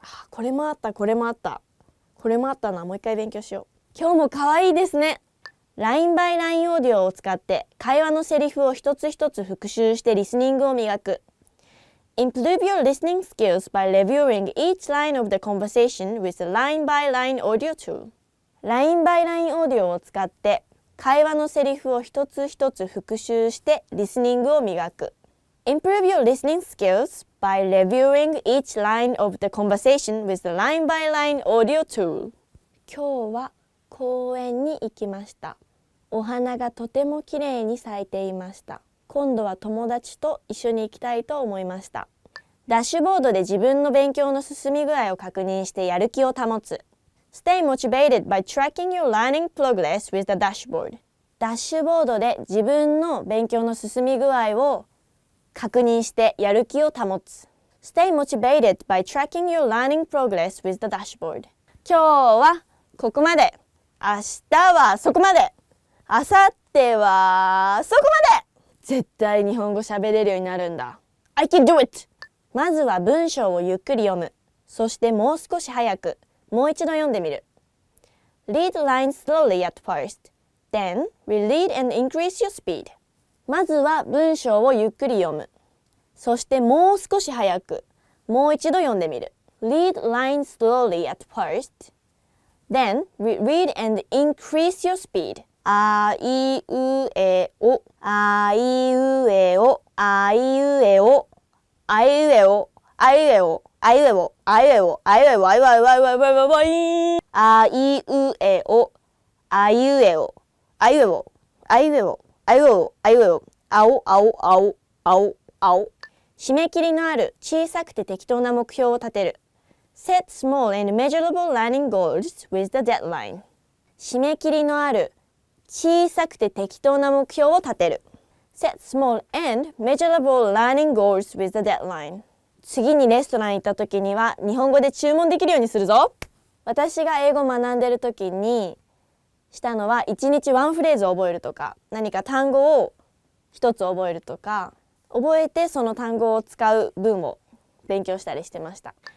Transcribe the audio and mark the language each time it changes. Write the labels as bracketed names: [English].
[Japanese] これもあった。これもあったな。もう一回勉強しよう。今日も可愛いですね。LINE by LINE オーディオを使って会話のセリフを一つ一つ復習してリスニングを磨く。 [English] Improve your listening skills by reviewing each line of the conversation with the LINE by LINE audio tool. [Japanese] LINE by LINE オーディオを使って会話のセリフを一つ一つ復習してリスニングを磨く。 [English] Improve your listening skills by reviewing each line of the conversation with the LINE by LINE audio tool. [Japanese] 今日は公園に行きました。お花がとてもきれいに咲いていました。今度は友達と一緒に行きたいと思いました。ダッシュボードで自分の勉強の進み具合を確認してやる気を保つ。 [English] Stay motivated by tracking your learning progress with the dashboard. [Japanese] ダッシュボードで自分の勉強の進み具合を確認してやる気を保つ。 [English] Stay motivated by tracking your learning progress with the dashboard. [Japanese] 今日はここまで。明日はそこまで。明後日はそこまで。絶対日本語喋れるようになるんだ。 [English] I can do it! [Japanese] まずは文章をゆっくり読む。そしてもう少し早く、もう一度読んでみる。 [English] Read lines slowly at first. Then, reread and increase your speed. [Japanese] まずは文章をゆっくり読む。そしてもう少し早く、もう一度読んでみる。 [English] Read lines slowly at first. Then, reread and increase your speed. [Japanese] あいうえお、あいうえお、あいうえお、あいうえお、あいうえお、あいうえお、あいうえお、あいうえお、あいうえお、あいうえお、あいうえお、あいうえお、あいうえお、あいうえお、あいうえお、あいうえお、あお、あお、あお、あお、あお。締め切りのある小さくて適当な目標を立てる。 [English] Set small and measurable learning goals with the deadline. [Japanese] 締め切りのある小さくて適当な目標を立てる。 [English] Set small and measurable learning goals with the deadline. [Japanese] 次にレストラン行った時には日本語で注文できるようにするぞ。私が英語を学んでる時にしたのは1日ワンフレーズを覚えるとか、何か単語を一つ覚えるとか、覚えてその単語を使う文を勉強したりしてました。